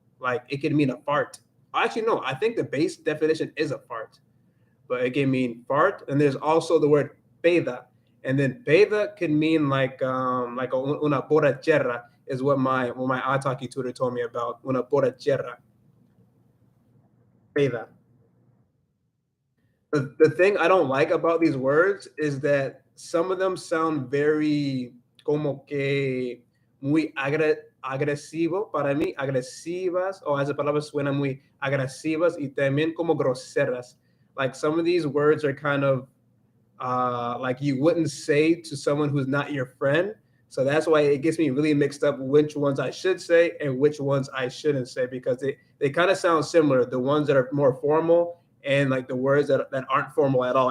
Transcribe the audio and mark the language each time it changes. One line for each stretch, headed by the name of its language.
English: Like it can mean a fart. Actually, no, I think the base definition is a fart, but it can mean fart. And there's also the word peda, and then peda can mean like
Spanish: una borrachera
English: is what my ITALKI tutor told me about.
Spanish: Una borrachera, peda.
English: The thing I don't like about these words is that some of them sound very
Spanish: como que muy agresivo para mí, agresivas, o esas palabras suenan muy agresivas y también como groseras.
English: Like some of these words are kind of like you wouldn't say to someone who's not your friend. So that's why it gets me really mixed up which ones I should say and which ones I shouldn't say because they kind of sound similar. The ones that are more formal and like the words that aren't formal at all.